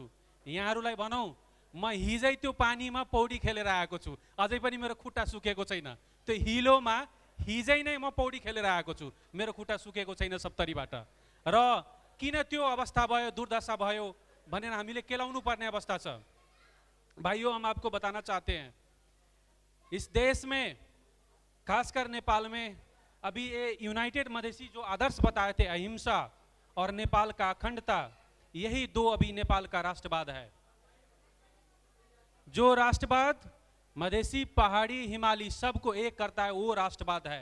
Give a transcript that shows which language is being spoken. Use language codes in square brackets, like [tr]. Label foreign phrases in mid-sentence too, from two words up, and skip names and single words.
[ne] यहाँहरूलाई भनौँ, म हिजै त्यो पानीमा पौडी खेलेर आएको छु, अझै पनि मेरो खुट्टा सुकेको छैन। त्यो हिलोमा हिजै नै म पौडी खेलेर आएको छु, मेरो खुट्टा सुकेको छैन सप्तरीबाट। र किन त्यो अवस्था भयो, दुर्दशा भयो भनेर हामीले केलाउनु पर्ने अवस्था छ। [hi] भाइयों, हम आपको बताना चाहते हैं, इस देश में खासकर नेपाल में अभी ये यूनाइटेड मधेसी जो आदर्श बताए थे, अहिंसा और नेपाल का अखंडता, यही दो अभी नेपाल का राष्ट्रवाद है। जो राष्ट्रवाद मधेसी, पहाड़ी, हिमालय सबको एक करता है, वो राष्ट्रवाद है।